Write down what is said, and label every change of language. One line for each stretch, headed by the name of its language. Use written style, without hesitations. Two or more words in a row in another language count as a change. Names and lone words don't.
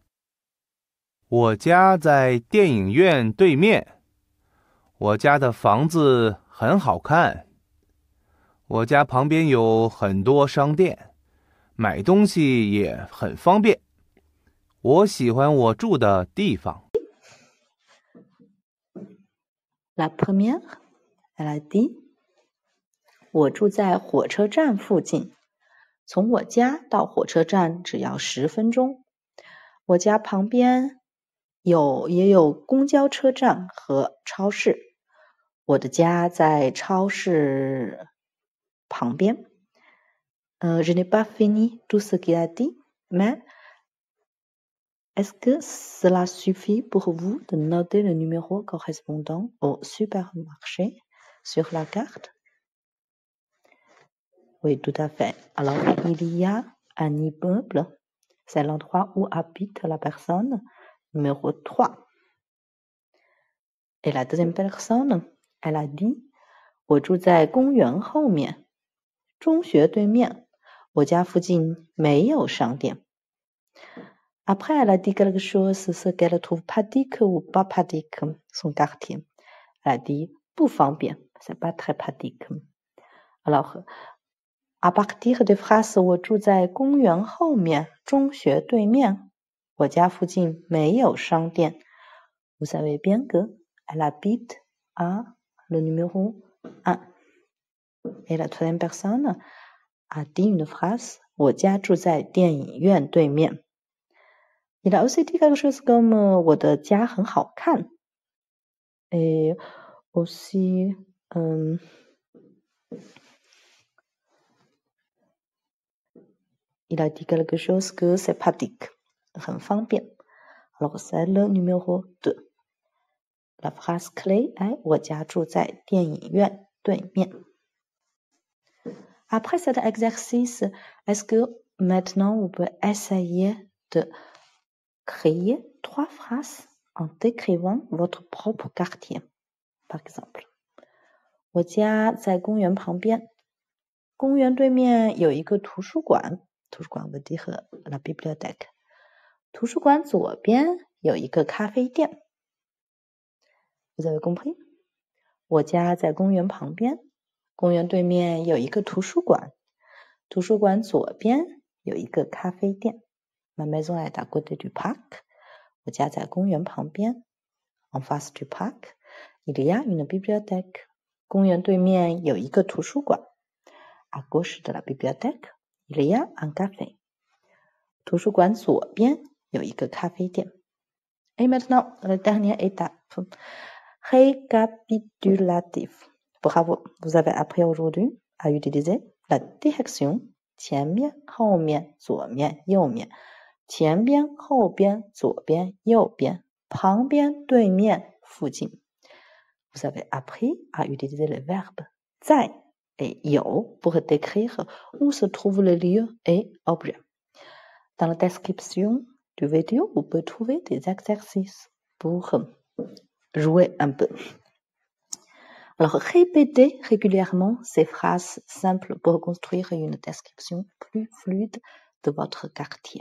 Chinese: 我家在电影院对面。我家的房子很好看。我家旁边有很多商店，买东西也很方便。我喜欢我住的地方。
French: La première, elle a dit
Chinese: 我住在火车站附近，从我家到火车站只要10分钟。我家旁边也有公交车站和超市。我的家在超市旁边。
French: Je n'ai pas fini tout ce qu'il a dit, mais est-ce que cela suffit pour vous de noter le numéro correspondant au supermarché sur la carte? Oui, tout à fait. Alors, il y a un immeuble, c'est l'endroit où habite la personne numéro 3. Et la deuxième personne, elle a dit
Chinese: 我住在公园后面，中学对面，我家附近没有商店。
French: Après, elle a dit quelque chose, ce qu'elle trouve pratique ou pas pratique, son quartier. Elle a dit
Chinese: 不方便,
French: c'est pas très pratique. Alors, à partir des phrases
Chinese: 我住在公园后面，中学对面，我家附近没有商店。
French: Vous savez bien que elle habite à le numéro 1. Et la troisième personne a dit une phrase
Chinese: 我家住在电影院对面。
French: Il a aussi dit quelque chose comme
Chinese: 我的家很好看。
French: Et aussi, il a dit quelque chose que c'est pratique,
Chinese: 很方便。
French: Alors c'est le numéro 2. La phrase clé est
Chinese: 我家住在电影院对面。
French: Après cet exercice, est-ce que maintenant vous pouvez essayer de créer 3 phrases en décrivant votre propre quartier. Par exemple,
Chinese: 我家在公园旁边，公园对面有一个图书馆，图书馆
French: veut dire la bibliothèque。
Chinese: 图书馆左边有一个咖啡店。
French: Vous avez compris?
Chinese: 我家在公园旁边，公园对面有一个图书馆，图书馆左边有一个咖啡店。
French: Ma maison est à côté du parc.
Chinese: 我家在公园旁边。
French: En face du parc, il y a une bibliothèque.
Chinese: 公园对面有一个图书馆。
French: À gauche de la bibliothèque, il y a un café.
Chinese: 图书馆左边有一个咖啡店。
French: Et maintenant, la dernière étape. Récapitulatif. Bravo, vous avez appris aujourd'hui à utiliser la direction
Chinese: 前面、后面、左面、右面。前边、后边、左边、右边。旁边、对面、附近。
French: Vous avez appris à utiliser le verbe 在 et 有 pour décrire où se trouvent les lieux et objets. Dans la description du vidéo, vous pouvez trouver des exercices pour jouer un peu. Alors, répétez régulièrement ces phrases simples pour construire une description plus fluide de votre quartier.